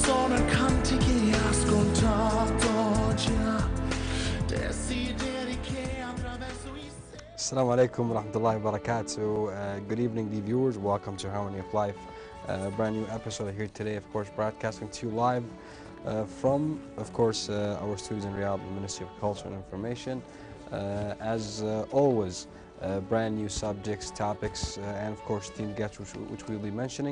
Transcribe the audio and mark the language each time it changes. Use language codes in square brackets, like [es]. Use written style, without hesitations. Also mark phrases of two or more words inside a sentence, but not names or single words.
[it] sono canti che ascoltato già, desideri che attraverso i [ar] Assalamu alaikum wa rahmatullahi wa barakatuh. [en] Good evening, dear viewers. Welcome to Harmony of Life. Brand new episode here today, of course, broadcasting to you live from, of course, our studios in Riyadh, the Ministry of Culture and Information. As always, brand new subjects, topics, and of course, team guests, which we'll be mentioning.